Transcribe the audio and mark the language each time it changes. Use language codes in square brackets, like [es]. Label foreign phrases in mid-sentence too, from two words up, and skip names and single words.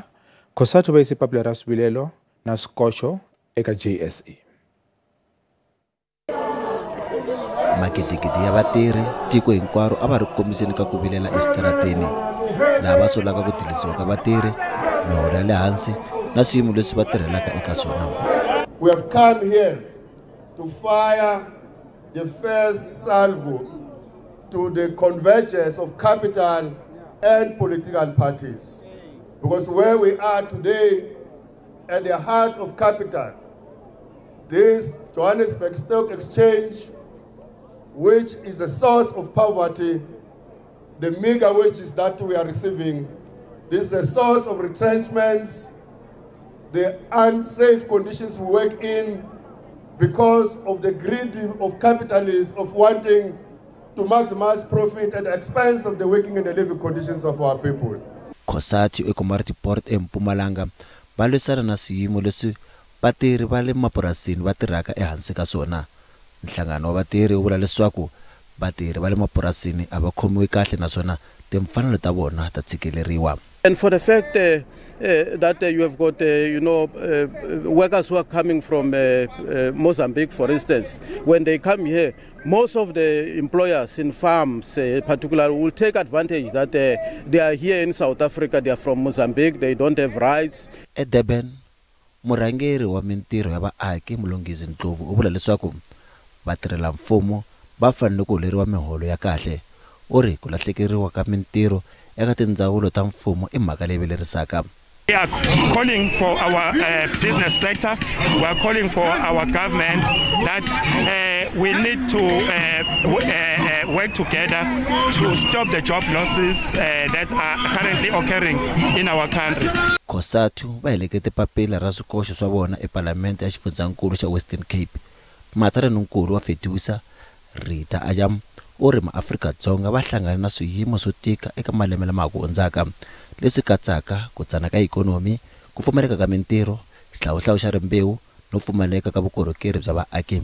[ts] COSATU va yise papila ra swivilelo na swikoxo eka JSE. Maketekete ya vatirhi tiko hinkwaro a va ri kombiseni ka ku vilela exitarateni laha va solaka ku tirhisiwa ka vatirhi, miholo ya le hansi na swiyimo leswi va tirhelaka eka swona. [en] We have come here to fire the first salvo to the convergence of capital and political parties. Because where we are today, at the heart of capital, this Johannesburg Stock Exchange, which is a source of poverty, the meager wages that we are receiving, this is a source of retrenchments, the unsafe conditions we work in because of the greed of capitalists of wanting to maximize profit at the expense of the working and the living conditions of our people. [ts] COSATU eCommunity Port eMpumalanga va lwisana na swiyimo leswi vatirhi va le mapurasini va tirhaka ehansi ka swona. Nhlangano wa vatirhi wu vula leswaku vatirhi va le mapurasini a va khomiwi kahle naswona timfanelo ta vona ta tshikeleriwa. [en] And for the fact that you have got workers who are coming from Mozambique, for instance, when they come here, most of the employers in farms particularly will take advantage that they are here in South Africa, they are from Mozambique, they don't have rights. [ts] Edeben murhangeri wa mintirho ya vaaki Mulongizi Ndlovu u vula leswaku vatirhela mfumo va fanele ku holeriwa miholo ya kahle. U ri ku lahlekeriwa ka mintirho eka tindzawulo ta mfumo i mhaka leyi velerisaka. [en] We are calling for our business sector, we are calling for our government that we need to work together to stop the job losses that are currently occurring in our country. [ts] COSATU va helekete papila ra swikoxo swa vona ePalamende ya xifundzankulu xa Western Cape. Matsalaninkulu wa Fetisa Rita Ajam u ri maAfrika-Dzonga va hlangana na swiyimo swo tika eka malembe lama ha ku hundzaka leswi katsaka ku tsana ka ikonomi, ku pfumaleka ka mintirho, xihlawuhlawu xa rimbewu no pfumaleka ka vukorhokeri bya vaaki.